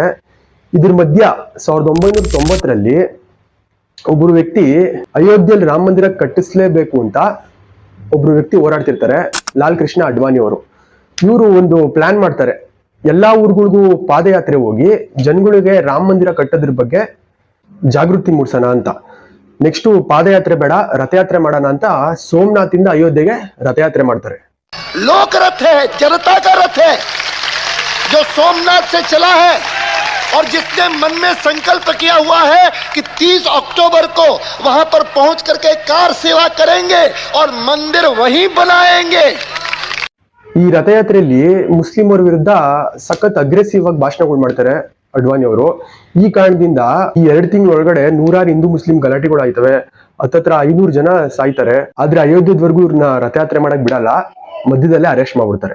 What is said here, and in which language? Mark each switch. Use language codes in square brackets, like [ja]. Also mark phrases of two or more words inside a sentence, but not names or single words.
[kn] ಇದ್ರ ಮಧ್ಯ 1990ರಲ್ಲಿ ಒಬ್ರು ವ್ಯಕ್ತಿ ಅಯೋಧ್ಯೆಯಲ್ಲಿ ರಾಮ ಮಂದಿರ ಕಟ್ಟಿಸ್ಲೇಬೇಕು ಅಂತ ಒಬ್ರು ವ್ಯಕ್ತಿ ಹೋರಾಡ್ತಿರ್ತಾರೆ, ಲಾಲ್ ಕೃಷ್ಣ ಅಡ್ವಾಣಿ ಅವರು. ಇವರು ಒಂದು ಪ್ಲಾನ್ ಮಾಡ್ತಾರೆ, ಎಲ್ಲಾ ಊರುಗಳಿಗೂ ಪಾದಯಾತ್ರೆ ಹೋಗಿ ಜನಗಳಿಗೆ ರಾಮ ಮಂದಿರ ಕಟ್ಟೋದ್ರ ಬಗ್ಗೆ ಜಾಗೃತಿ ಮೂಡಿಸೋಣ ಅಂತ. ನೆಕ್ಸ್ಟ್ ಪಾದಯಾತ್ರೆ ಬೇಡ, ರಥಯಾತ್ರೆ ಮಾಡೋಣ ಅಂತ ಸೋಮನಾಥ್ ಇಂದ ಅಯೋಧ್ಯೆಗೆ ರಥಯಾತ್ರೆ ಮಾಡ್ತಾರೆ. [hi] लोक रथ है, जनता का रथ है, जो सोमनाथ से चला है और जिसने मन में संकल्प किया हुआ है कि 30 अक्टूबर को वहां पर पहुंच करके कार सेवा करेंगे और मंदिर वहीं बनाएंगे. [kn] ಈ ರಥಯಾತ್ರೆಯಲ್ಲಿ ಮುಸ್ಲಿಮರ ವಿರುದ್ಧ ಸಖತ್ ಅಗ್ರೆಸಿವ್ ಆಗಿ ಭಾಷಣಗಳು ಮಾಡ್ತಾರೆ ಅಡ್ವಾಣಿ ಅವರು. ಈ ಕಾರಣದಿಂದ ಈ 2 ತಿಂಗಳ ಒಳಗಡೆ 100 ಹಿಂದೂ ಮುಸ್ಲಿಂ ಗಲಾಟೆಗಳು ಆಯ್ತವೆ. ಹತ್ತತ್ರ 500 ಜನ ಸಾಯ್ತಾರೆ. ಆದ್ರೆ ಅಯೋಧ್ಯೆವರೆಗೂ ಇವ್ರನ್ನ ರಥಯಾತ್ರೆ ಮಾಡಕ್ ಬಿಡಲ್ಲ, ಮಧ್ಯದಲ್ಲೇ ಅರೆಸ್ಟ್ ಮಾಡ್ಬಿಡ್ತಾರೆ.